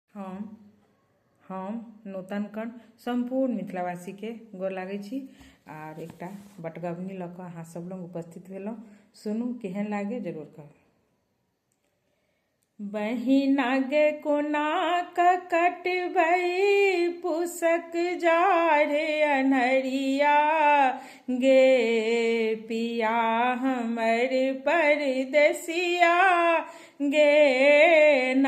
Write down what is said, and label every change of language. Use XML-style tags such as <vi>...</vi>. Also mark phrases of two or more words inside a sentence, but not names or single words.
<mai>हम नूतन कण संपूर्ण मिथिलावासी के गोर लागै छी आर एकटा बटगबनी लऽ कऽ अहाँ सब लोग उपस्थित भेलहुँ। सुनू केहन लागे जरूर कहू। बहिना गे कोना कटबै पुसक जाड़े अन्हरिया गे पिया हमर परदेसिया गे ना।</mai>